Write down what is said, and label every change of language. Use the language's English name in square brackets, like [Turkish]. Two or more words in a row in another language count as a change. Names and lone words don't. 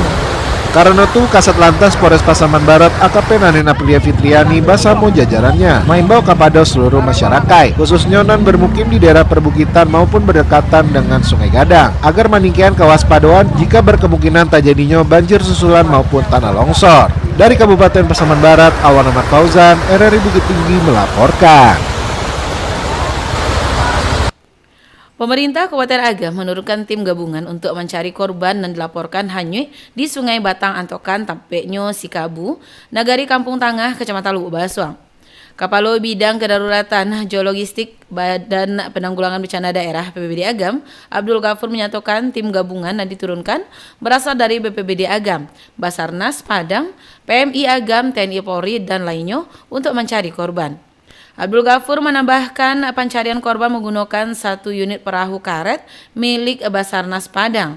[Indonesian] Karena itu, Kasat Lantas Polres Pasaman Barat AKP Nanin Aprilia Fitriani bersama jajarannya mengimbau kepada seluruh masyarakat, khususnya non bermukim di daerah perbukitan maupun berdekatan dengan Sungai Gadang, agar meningkatkan kewaspadaan jika berkemungkinan terjadinya banjir susulan maupun tanah longsor. Dari Kabupaten Pasaman Barat, Awan Ahmad Fauzan, RRI Bukit Tinggi melaporkan. Pemerintah Kabupaten Agam menurunkan tim gabungan untuk mencari korban dan dilaporkan hanyut di Sungai Batang Antokan, Tampeknyo, Sikabu, Nagari Kampung Tangah, Kecamatan Lubuk Basuang. Kapalo Bidang Kedaruratan Geologistik Badan Penanggulangan Bencana Daerah BPBD Agam, Abdul Ghafur menyatakan tim gabungan yang diturunkan berasal dari BPBD Agam, Basarnas Padang, PMI Agam, TNI Polri, dan lainnya untuk mencari korban. Abdul Ghafur menambahkan pencarian korban menggunakan 1 unit perahu karet milik Basarnas Padang.